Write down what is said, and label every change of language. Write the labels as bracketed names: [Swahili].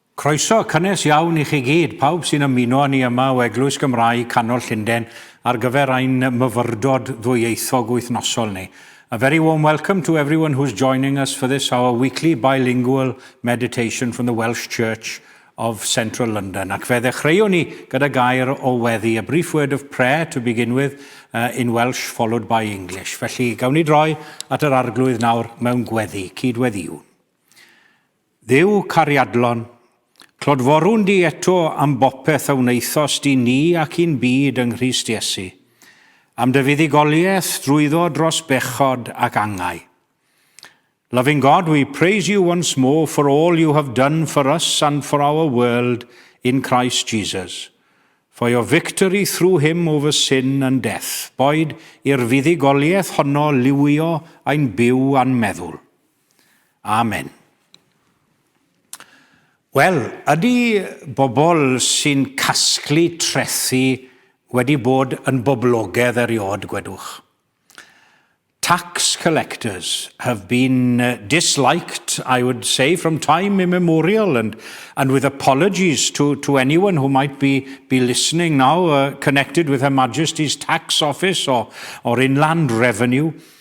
[Welsh] Croeso cynnes iawn I chi gyd, pawb sy'n ymuno ni yma o Eglwys Gymraeg Canol Llundain ar gyfer ein myfyrdod ddwyieithog wythnosol ni. [English] A very warm welcome to everyone who's joining us for this, our weekly bilingual meditation from the Welsh Church of Central London. [Welsh] Ac fe ddechreuwn ni gyda gair o weddi, [English] a brief word of prayer to begin with in Welsh followed by English. [Welsh] Felly gawn ni droi at yr arglwydd nawr mewn gweddi, cydweddiw. Dduw cariadlon, clodforwn di eto am bopeth a wneithos di ni ac un byd yng Nghrist Iesu, am dy fuddugoliaeth drwyddo dros bechod ac angau. [English] Loving God, we praise you once more for all you have done for us and for our world in Christ Jesus, for your victory through him over sin and death. [Welsh] Boed i'r fuddugoliaeth honno liwio ein byw a'n meddwl. Amen. Wel, ydy bobl sy'n casglu trethu wedi bod yn boblogaidd eriod, gwedwch. [English] Tax collectors have been disliked, I would say, from time immemorial, and with apologies to anyone who might be listening now connected with Her Majesty's Tax Office or Inland Revenue.